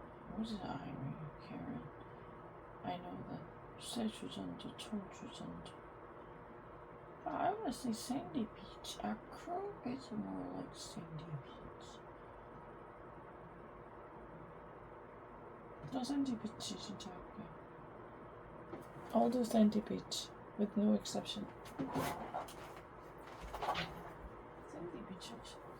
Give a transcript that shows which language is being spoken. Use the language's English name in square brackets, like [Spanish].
[English] What is Iron Carrot? I know that. [Korean] 쇠주전자, 철주전자. [English] But I would say Sandy Beach. Acro is more like Sandy Beach. [Korean] 저 Sandy Beach 진짜 할게요. [English] I'll do Sandy Beach with no exception. [Korean] Sandy Beach 혹시?